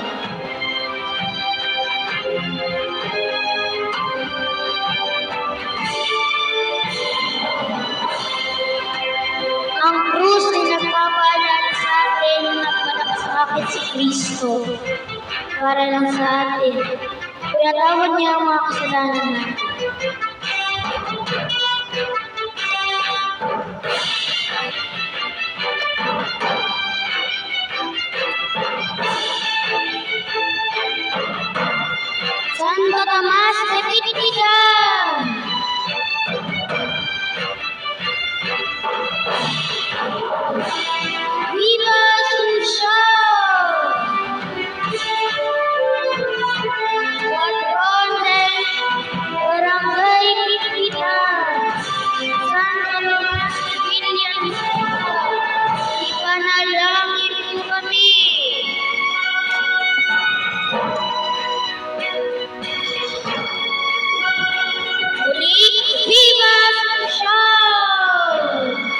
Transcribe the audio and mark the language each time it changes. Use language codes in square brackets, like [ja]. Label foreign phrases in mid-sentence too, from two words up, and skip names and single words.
[tl] Ang krus ay nagpapaalala sa atin na nagpalakasakit si Kristo para lang sa atin. Kaya tawad niya ang mga kasalanan natin. Santo Tomas de Pitigan! Viva Asunción! Patron del Barangay Pitigan, Santo Tomas de Pitigan, ipanalangin mo kami. Muli, Viva Asunción!